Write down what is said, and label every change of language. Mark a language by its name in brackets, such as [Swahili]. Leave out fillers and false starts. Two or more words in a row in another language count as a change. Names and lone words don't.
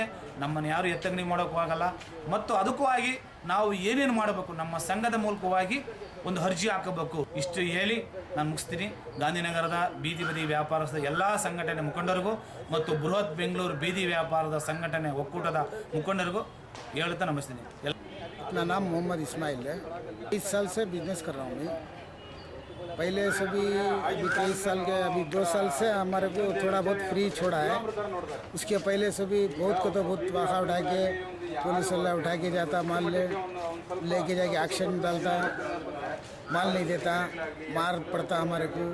[Kannada] ನಮ್ಮನ್ನು ಯಾರು ಎತ್ತಗಣಿ ಮಾಡೋಕ್ಕೂ ಆಗಲ್ಲ. ಮತ್ತು ಅದಕ್ಕೂ ಆಗಿ ನಾವು ಏನೇನು ಮಾಡಬೇಕು, ನಮ್ಮ ಸಂಘದ ಮೂಲಕವಾಗಿ ಒಂದು ಅರ್ಜಿ ಹಾಕಬೇಕು. ಇಷ್ಟು ಹೇಳಿ ನಾನು ಮುಗಿಸ್ತೀನಿ. ಗಾಂಧಿನಗರದ ಬೀದಿ ಬದಿ ವ್ಯಾಪಾರಸ್ಥರ ಎಲ್ಲ ಸಂಘಟನೆ ಮುಖಂಡರಿಗೂ ಮತ್ತು ಬೃಹತ್ ಬೆಂಗಳೂರು ಬೀದಿ ವ್ಯಾಪಾರದ ಸಂಘಟನೆ ಒಕ್ಕೂಟದ ಮುಖಂಡರಿಗೂ ಹೇಳ್ತಾ ನಮಸ್ತೀನಿ. [Hindi] अपना नाम मोहम्मद इस्माइल है। 23 साल से बिजनेस कर रहा हूँ मैं। पहले से भी अभी 23 साल के, अभी 2 साल से हमारे को थोड़ा बहुत फ्री छोड़ा है। उसके पहले से भी बहुत को तो बहुत वाखा उठा के पुलिस वाला उठा के जाता, माल लेके जाके एक्शन डालता, माल नहीं देता, मार पड़ता हमारे को।